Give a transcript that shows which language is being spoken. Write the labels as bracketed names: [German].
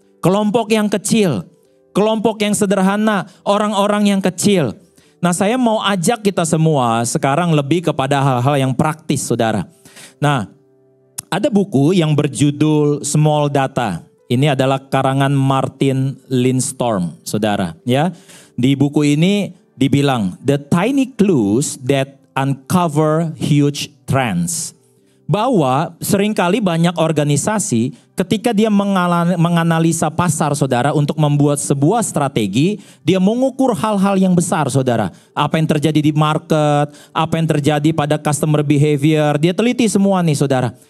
[Indonesian] Kelompok yang kecil, kelompok yang sederhana, orang-orang yang kecil. Nah saya mau ajak kita semua sekarang lebih kepada hal-hal yang praktis saudara. Nah ada buku yang berjudul Small Data. Ini adalah karangan Martin Lindstorm saudara. Ya, di buku ini dibilang [English] the tiny clues that uncover huge trends. [Indonesian] Bahwa seringkali banyak organisasi ketika dia menganalisa pasar saudara untuk membuat sebuah strategi, dia mengukur hal-hal yang besar saudara. Apa yang terjadi di market, apa yang terjadi pada customer behavior, dia teliti semua nih saudara.